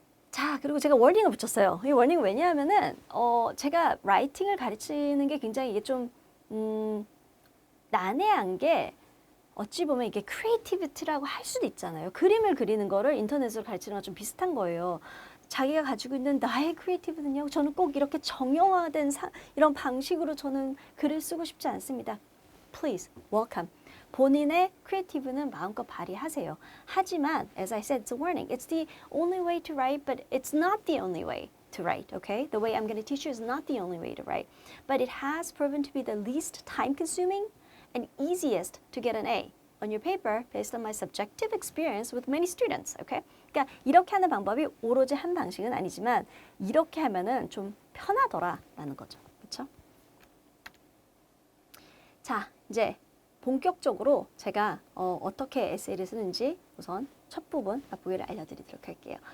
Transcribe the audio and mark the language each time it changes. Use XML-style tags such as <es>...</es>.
<ko>자, 그리고 제가 워닝을 붙였어요. 이 워닝은 왜냐하면은 제가 라이팅을 가르치는 게 굉장히 이게 좀 난해한 게 어찌 보면 이게 크리에이티비티라고 할 수도 있잖아요. 그림을 그리는 거를 인터넷으로 가르치는 건 좀 비슷한 거예요. 자기가 가지고 있는 나의 크리에이티브는요. 저는 꼭 이렇게 정형화된 이런 방식으로 저는 글을 쓰고 싶지 않습니다.</ko> <en>Please, welcome.</en> <ko>본인의 크리에이티브는 마음껏 발휘하세요. 하지만,</ko> <en>as I said, it's a warning. It's the only way to write, but it's not the only way to write, okay? The way I'm going to teach you is not the only way to write. But it has proven to be the least time-consuming and easiest to get an A on your paper based on my subjective experience with many students, okay?</en> <ko>그러니까 이렇게 하는 방법이 오로지 한 방식은 아니지만 이렇게 하면은 좀 편하더라라는 거죠. 그렇죠? 자, 이제 본격적으로 제가 어떻게 에세이를 쓰는지 우선 첫 부분 맛보기를 알려드리도록 할게요.</ko>